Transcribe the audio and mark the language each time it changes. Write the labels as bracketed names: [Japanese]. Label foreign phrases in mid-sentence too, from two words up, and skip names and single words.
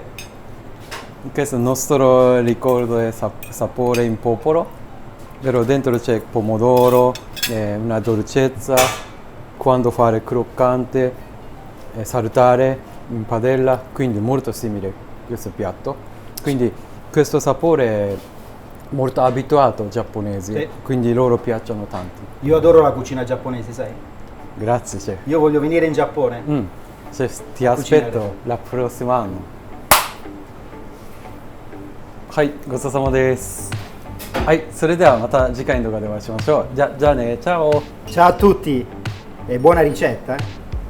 [Italian] Questo è il nostro ricordo è sapore in popolo, però dentro c'è pomodoro, una dolcezza, quando fare croccante, saltare in padella, quindi molto simile questo piatto. Quindi questo sapore è molto abituato ai giapponesi, Sì. quindi loro piacciono tanti. Io adoro la cucina giapponese, sai? Grazie chef. Io voglio venire in Giappone. Chef, ti Cucinare. aspetto la prossima anno. [Japanese] はい、ごちそうさまです。はい、それではまた次回の動画でお会いしましょう。じゃあね、チャオ。 [Italian] Ciao a tutti e buona ricetta.